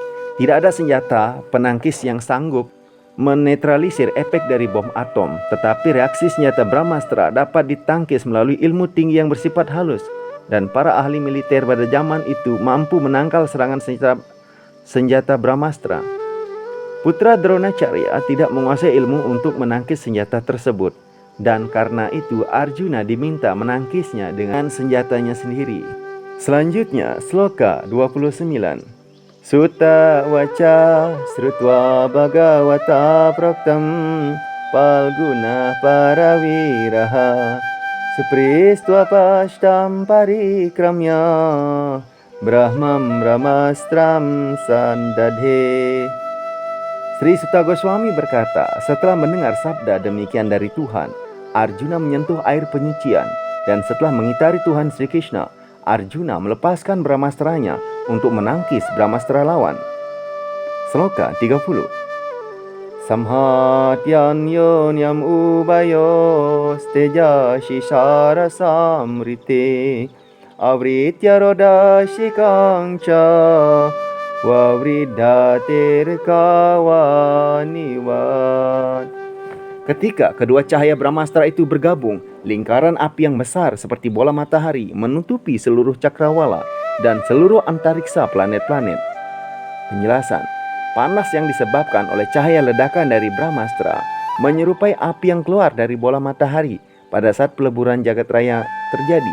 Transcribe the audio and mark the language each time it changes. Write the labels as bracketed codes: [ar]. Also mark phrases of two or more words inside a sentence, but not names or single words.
[id] Tidak ada senjata penangkis yang sanggup menetralisir efek dari bom atom, tetapi reaksi senjata Brahmastra dapat ditangkis melalui ilmu tinggi yang bersifat halus, dan para ahli militer pada zaman itu mampu menangkal serangan senjata Brahmastra. Putra Dronacharya tidak menguasai ilmu untuk menangkis senjata tersebut, dan karena itu Arjuna diminta menangkisnya dengan senjatanya sendiri. Selanjutnya, sloka 29. [sa] Sutta waca srutva bhagavata proktam palguna parawiraha supristva pashtam parikramya brahmam brahmastram sandadhe. [id] Sri Sutta Goswami berkata, setelah mendengar sabda demikian dari Tuhan, Arjuna menyentuh air penyucian, dan setelah mengitari Tuhan Sri Krishna, Arjuna melepaskan Brahmastranya untuk menangkis Brahmastra lawan. Sloka 30. [sa] Samhatyan yonyam ubayos tejashi sarasamrite avritya rodashikang cha wavridatir kawanivat. [id] Ketika kedua cahaya Brahmastra itu bergabung, lingkaran api yang besar seperti bola matahari menutupi seluruh cakrawala dan seluruh antariksa planet-planet. Penjelasan: panas yang disebabkan oleh cahaya ledakan dari Brahmastra menyerupai api yang keluar dari bola matahari pada saat peleburan jagat raya terjadi.